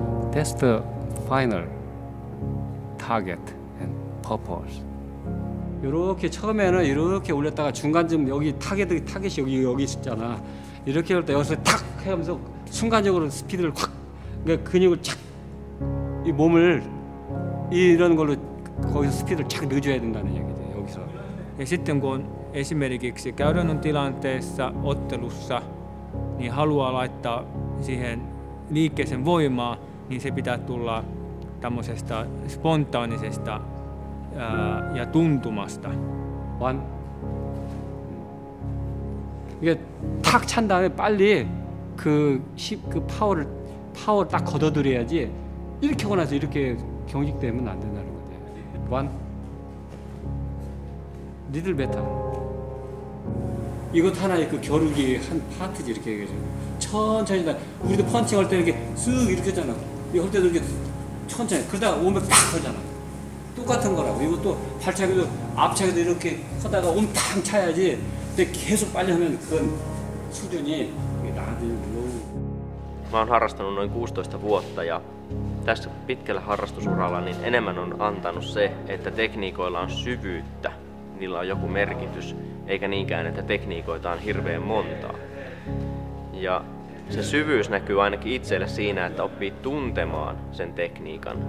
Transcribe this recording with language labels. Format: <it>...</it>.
<en>That's the final target and purpose.</en> <ko>이렇게 처음에는 이렇게 올렸다가 중간쯤 여기 타겟이 여기 있었잖아. 이렇게 할 때 여기서 탁 하면서 순간적으로 스피드를 확, 그러니까 근육을 착, 이 몸을 이런 걸로 거기서 스피드를 착 넣어줘야 된다는 얘기죠. 여기서.</ko> <fi>Ja sitten kun on esimerkiksi käytännön tilanteessa ottelussa, niin haluaa laittaa siihen liikkeeseen voimaa, niin se pitää tulla tämmöisestä spontaanisesta ja tuntumasta.</fi> <ko>이게 탁 찬 다음에 빨리 그 파워를 딱 걷어들여야지 이렇게 하고 나서 이렇게 경직되면 안 된다는 거죠.</ko> <en>One, little better.</en> <ko>이것 하나의 그 겨루기 한 파트지 이렇게 얘기해서 천천히 우리도 펀칭 할 때 이렇게 쓱 이렇게 하잖아. 이거 할 때도 이렇게 천천히 그러다가 오면 팍 하잖아. 똑같은 거라고. 이것도 발차기도 앞차기도 이렇게 하다가 옴탕 차야지. 근데 계속 빨리 하면 그건 수준이 나한테</ko> <fi>Mä oon harrastanut noin 16 vuotta ja tässä pitkällä harrastusuralla niin enemmän on antanut se, että tekniikoilla on syvyyttä, niillä on joku merkitys, eikä niinkään, että tekniikoita on hirveän montaa. Ja se syvyys näkyy ainakin itselle siinä, että oppii tuntemaan sen tekniikan.</fi>